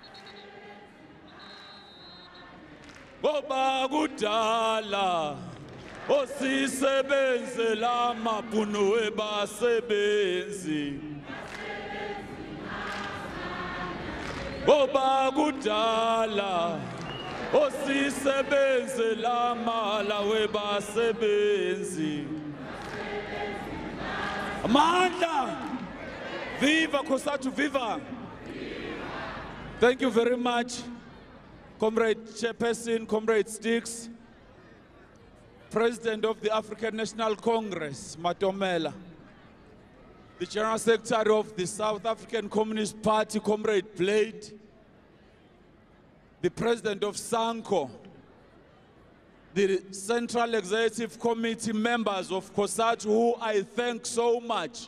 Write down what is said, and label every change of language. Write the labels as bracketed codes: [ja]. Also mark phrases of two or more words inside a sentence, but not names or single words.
[zu] Ngoba kudala osisebenzela amabhunu webasebenzi. Ngoba kudala osisebenzela amala webasebenzi. Amandla! Viva Kosatu, viva! [en] Thank you very much, Comrade Chairperson, Comrade Sticks, President of the African National Congress, Matomela, the General Secretary of the South African Communist Party, Comrade Blade, the President of SANKO, the Central Executive Committee members of COSATU, who I thank so much.